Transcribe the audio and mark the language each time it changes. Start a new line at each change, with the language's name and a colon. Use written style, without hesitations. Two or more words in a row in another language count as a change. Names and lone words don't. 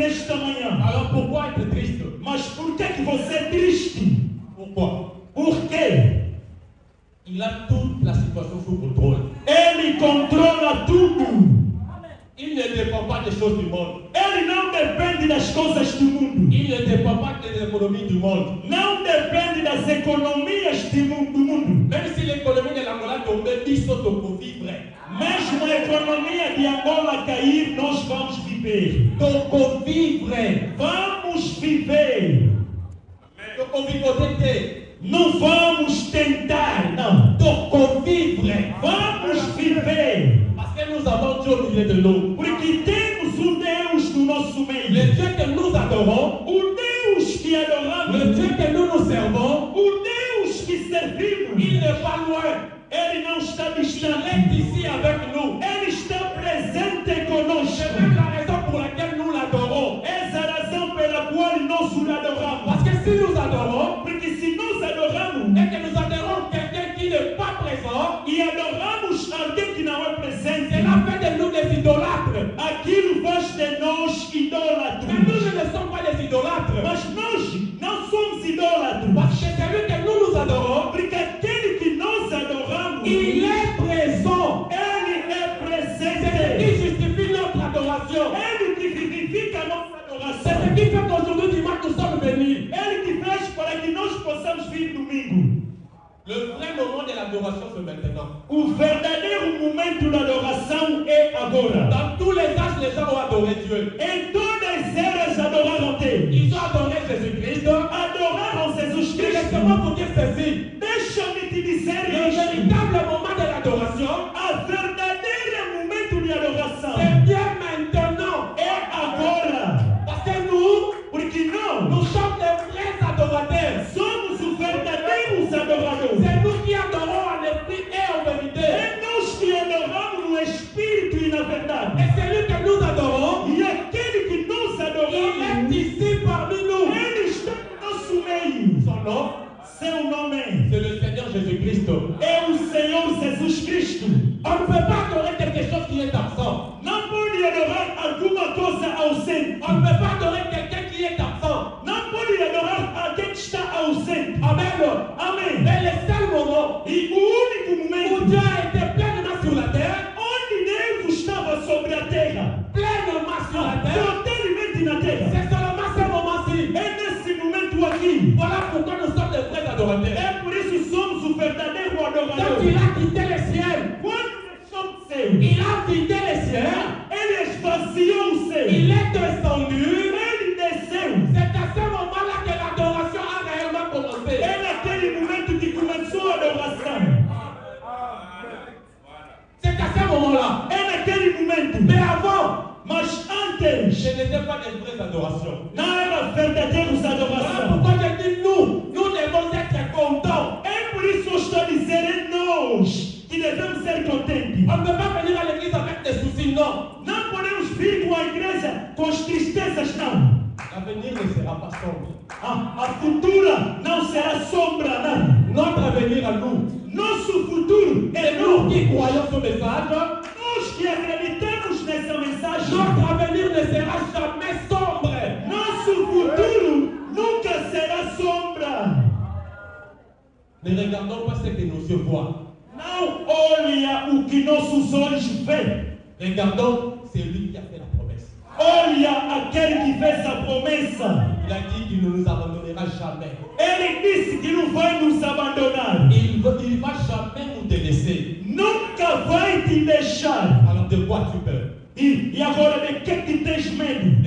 Portuguese: nesta manhã.
French: Alors pourquoi être triste?
Portuguese: Mas por que que você é triste?
French: Pourquoi?
Portuguese: Por quê?
French: Il a toute la situation sous contrôle.
Portuguese: Ele controla tudo.
French: Il ne dépend pas des choses du monde.
Portuguese: Ele não depende das coisas do mundo.
French: Il ne dépend pas des économies du monde.
Portuguese: Não depende das economias do mundo.
French: Même si l'économie de l'Angola tombait, ils sont au vivre.
Portuguese: Mesmo a economia de Angola cair, nós vamos viver.
French: Donc vivre.
Portuguese: Vamos viver.
French: Donc vivre.
Portuguese: Não vamos tentar, não.
French: Donc vivre.
Portuguese: Vamos viver.
French: Parce que nous avons Dieu au milieu de nous.
Portuguese: Porque temos Deus no nosso meio.
French: Le Dieu que nous adorons,
Portuguese: O Deus que adoramos,
French: le Dieu que nous servons,
Portuguese: o Deus que servimos,
French: il n'est pas loin.
Portuguese: Ele não está
French: Il
Portuguese: distante.
French: est ici avec nous.
Portuguese: Ele está presente
French: C'est
Portuguese: conosco.
French: même la raison pour laquelle nous l'adorons.
Portuguese: Essa é a razão pela qual nós o adoramos.
French: Parce que si nous adorons,
Portuguese: Porque se nós adoramos
French: et que nous adorons quelqu'un qui n'est pas présent,
Portuguese: e adoramos alguém que não é presente,
French: cela fait de nous des idolâtres.
Portuguese: aquilo faz de nós
French: Mais
Portuguese: idólatras.
French: nous ne sommes pas des idolâtres.
Portuguese: Mas nós não somos idólatras.
French: Parce que celui que nous adorons,
Portuguese: Porque aquele que nós adoramos,
French: il est présent.
Portuguese: ele é
French: C'est
Portuguese: presente.
French: ce qui justifie notre adoration.
Portuguese: Ele que vivifica a nossa
French: C'est
Portuguese: adoração.
French: ce qui fait qu'aujourd'hui, dimanche, nous sommes venus.
Portuguese: Ele que fez para que nós possamos vir domingo.
French: Le vrai moment de l'adoration, c'est maintenant.
Portuguese: O verdadeiro momento da adoração é agora.
French: Dans tous les âges, les gens ont adoré Dieu.
Portuguese: Em todas as eras adoraram Deus.
French: Ils ont adoré Jésus-Christ.
Portuguese: Adoraram Jesus
French: Et
Portuguese: Cristo.
French: laissez-moi vous dire ceci.
Portuguese: Deixa-me te dizer
French: Le
Portuguese: isto.
French: véritable moment de l'adoration,
Portuguese: A verdadeira momento de adoração
French: c'est bien maintenant.
Portuguese: é agora.
French: Parce que nous,
Portuguese: Porque
French: nous
Portuguese: nós
French: sommes les vrais adorateurs.
Portuguese: somos os verdadeiros adoradores.
French: C'est nous qui adorons en esprit et en vérité.
Portuguese: É nós que adoramos no Espírito e na verdade.
French: Et celui que nous adorons,
Portuguese: E aquele que nós
French: il
Portuguese: adoramos,
French: est ici parmi nous.
Portuguese: ele está no nosso meio.
French: Son nom,
Portuguese: Seu nome
French: c'est le Seigneur Jésus-Christ.
Portuguese: é o Senhor Jesus Cristo.
French: On ne peut pas adorer quelque chose qui est absent.
Portuguese: Não pode adorar alguma coisa ausente.
French: On ne peut pas adorer quelqu'un qui est absent.
Portuguese: Não pode adorar alguém que está ausente.
French: Amen.
Portuguese: Amém.
French: Mais le seul moment
Portuguese: E o único
French: où
Portuguese: momento
French: Dieu a été pleinement sur la terre,
Portuguese: onde Deus estava sobre a terra,
French: pleinement sur la terre,
Portuguese: totalmente na terra,
French: c'est seulement ce moment-ci.
Portuguese: é nesse momento aqui.
French: Voilà pourquoi nous sommes des vrais adorateurs.
Portuguese: É por isso somos o verdadeiro
French: Quand
Portuguese: adorador.
French: il a quitté le ciel,
Portuguese: Quando somos seus,
French: il a quitté le ciel,
Portuguese: ele esvaziou o céu.
French: il est descendu.
Portuguese: Ele desceu.
French: C'est à ce moment-là que l'adoration a réellement commencé.
Portuguese: É naquele momento que começou a adoração.
French: C'est à ce moment-là.
Portuguese: É naquele momento.
French: Mais avant,
Portuguese: Mas antes,
French: ce n'était pas des vraies adorations.
Portuguese: não era verdadeiros
French: Voilà
Portuguese: adoração.
French: pourquoi je dis nous devons être contents.
Portuguese: É por isso que eu estou a dizer é nós que devemos ser contentes.
French: On ne peut pas venir à l'église avec des soucis, non.
Portuguese: Não podemos vir com a igreja com as tristezas, não.
French: L'avenir ne sera pas sombre.
Portuguese: A futura não será sombra, não.
French: Notre avenir à nous,
Portuguese: Nosso futuro
French: et
Portuguese: é
French: nous
Portuguese: nós.
French: qui croyons ce message,
Portuguese: Nós que acreditamos nessa mensagem.
French: notre avenir ne sera jamais sombre.
Portuguese: Nosso futuro nunca será sombra.
French: Ne regardons pas ce que nos yeux voient.
Portuguese: Não olha o que nossos olhos veem.
French: Regardons celui qui a fait la promesse.
Portuguese: Olha aquele que fez a promessa.
French: Il a dit qu'il ne nous abandonnera jamais.
Portuguese: Ele disse que não vai nos abandonar.
French: Il ne va jamais nous délaisser.
Portuguese: Nunca vai te deixar.
French: Alors de quoi tu peur?
Portuguese: E agora de que tens medo?